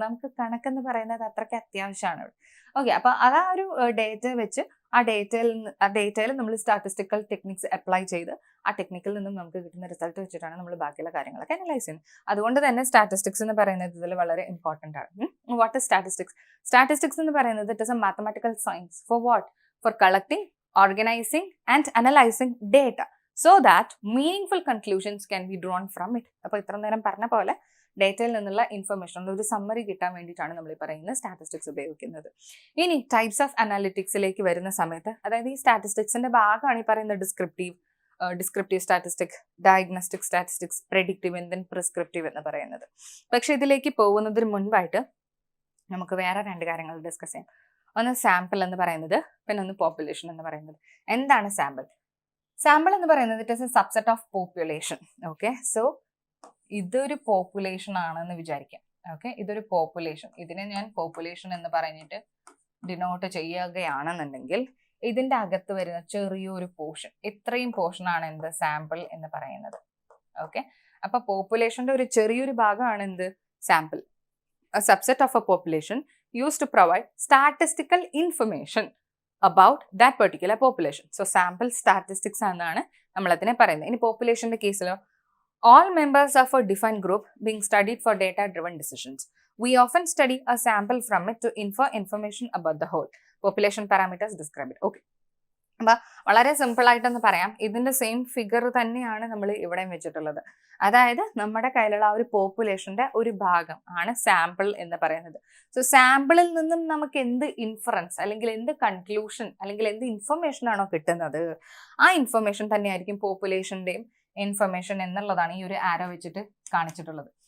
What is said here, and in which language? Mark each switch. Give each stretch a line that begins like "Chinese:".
Malayalam: നമുക്ക് കണക്കെന്ന് പറയുന്നത് അത്രയ്ക്ക് അത്യാവശ്യമാണ്. ഓക്കെ, അപ്പൊ അതാ ഒരു ഡേറ്റ വെച്ച് ആ ഡേറ്റയിൽ നമ്മൾ സ്റ്റാറ്റിസ്റ്റിക്കൽ ടെക്നിക്സ് അപ്ലൈ ചെയ്ത് ആ ടെക്നിക്കിൽ നിന്നും നമുക്ക് കിട്ടുന്ന റിസൾട്ട് വെച്ചിട്ടാണ് നമ്മൾ ബാക്കിയുള്ള കാര്യങ്ങളൊക്കെ അനലൈസ് ചെയ്യുന്നത്. അതുകൊണ്ട് തന്നെ സ്റ്റാറ്റിസ്റ്റിക്സ് എന്ന് പറയുന്നത് ഇതിൽ വളരെ ഇമ്പോർട്ടൻ്റ് ആണ്.
English: What is statistics? Statistics
Malayalam: എന്ന് പറയുന്നത്
English: It is a mathematical science for what? For collecting, organizing and analyzing data so that meaningful conclusions can be drawn from it.
Malayalam: അപ്പോൾ ഇത്ര നേരം പറഞ്ഞ പോലെ ഡേറ്റയിൽ നിന്നുള്ള ഇൻഫർമേഷൻ ഒരു സമ്മറി കിട്ടാൻ വേണ്ടിയിട്ടാണ് നമ്മൾ ഈ പറയുന്ന സ്റ്റാറ്റിസ്റ്റിക്സ് ഉപയോഗിക്കുന്നത്. ഇനി ടൈപ്സ് ഓഫ് അനാലിറ്റിക്സിലേക്ക് വരുന്ന സമയത്ത്, അതായത് ഈ സ്റ്റാറ്റിസ്റ്റിക്സിന്റെ ഭാഗമാണ് ഈ പറയുന്ന descriptive statistics, diagnostic statistics, predictive and then prescriptive എന്ന് പറയുന്നത്. പക്ഷെ ഇതിലേക്ക് പോകുന്നതിന് മുൻപായിട്ട് നമുക്ക് വേറെ 2 കാര്യങ്ങൾ ഡിസ്കസ് ചെയ്യാം. ഒന്ന് സാമ്പിൾ എന്ന് പറയുന്നത്, പിന്നെ ഒന്ന് പോപ്പുലേഷൻ എന്ന് പറയുന്നത്. എന്താണ് സാമ്പിൾ? സാമ്പിൾ എന്ന് പറയുന്നത്
English: It is a subset of population.
Malayalam: Okay, so ഇതൊരു പോപ്പുലേഷൻ ആണെന്ന് വിചാരിക്കാം. ഓക്കെ, ഇതൊരു പോപ്പുലേഷൻ. ഇതിനെ ഞാൻ പോപ്പുലേഷൻ എന്ന് പറഞ്ഞിട്ട് ഡിനോട്ട് ചെയ്യുകയാണെന്നുണ്ടെങ്കിൽ ഇതിന്റെ അകത്ത് വരുന്ന ചെറിയൊരു പോർഷൻ, ഇത്രയും പോർഷൻ ആണ് എന്ത് സാമ്പിൾ എന്ന് പറയുന്നത്. ഓക്കെ, അപ്പൊ പോപ്പുലേഷന്റെ ഒരു ചെറിയൊരു ഭാഗമാണ് എന്ത് sample.
English: A subset of a population used to provide statistical information about that particular population. So sample statistics
Malayalam: എന്നാണ് നമ്മൾ അതിനെ പറയുന്നത്. ഇനി പോപ്പുലേഷന്റെ കേസിലോ,
English: all members of a defined group being studied for data driven decisions. We often study a sample from it to infer information about the whole. Population parameters describe it. Okay.
Malayalam: അപ്പൊ വളരെ simple ആയിട്ടൊന്ന് പറയാം, ഇതിന്റെ same figure തന്നെയാണ് നമ്മൾ ഇവിടെ വെച്ചിട്ടുള്ളത്. അതായത് നമ്മുടെ കയ്യിലുള്ള ആ ഒരു പോപ്പുലേഷന്റെ ഒരു ഭാഗം ആണ് സാമ്പിൾ എന്ന് പറയുന്നത്. സോ സാമ്പിളിൽ നിന്നും നമുക്ക് എന്ത് ഇൻഫറൻസ് അല്ലെങ്കിൽ എന്ത് കൺക്ലൂഷൻ അല്ലെങ്കിൽ എന്ത് ഇൻഫർമേഷൻ ആണോ കിട്ടുന്നത്, ആ ഇൻഫർമേഷൻ തന്നെയായിരിക്കും പോപ്പുലേഷന്റെയും ഇൻഫർമേഷൻ എന്നുള്ളതാണ് ഈ ഒരു ആരോ വെച്ചിട്ട് കാണിച്ചിട്ടുള്ളത്.